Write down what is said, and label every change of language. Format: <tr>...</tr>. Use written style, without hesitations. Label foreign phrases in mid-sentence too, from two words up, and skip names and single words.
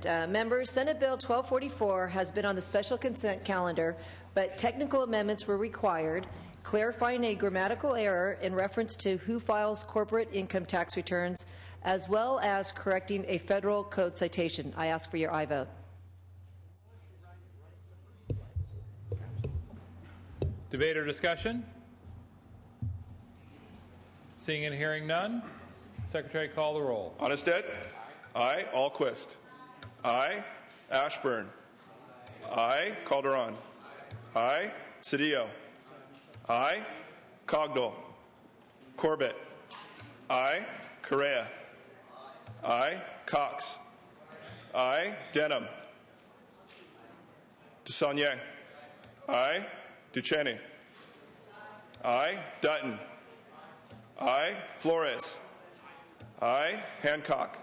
<en>Members, Senate Bill 1244 has been on the special consent calendar, but technical amendments were required, clarifying a grammatical error in reference to who files corporate income tax returns, as well as correcting a federal code citation. I ask for your aye vote. Debate or discussion? Seeing and hearing none, Secretary, call the roll. Onnested? Aye. Alquist? Aye. Ashburn? Aye. Calderon? Aye. Cedillo? Aye. Cogdell? Corbett? I. Correa. I. Cox. I. Denham. DeSaulnier. I. Duchenne. I. Dutton. I. Flores. I. Hancock.</en>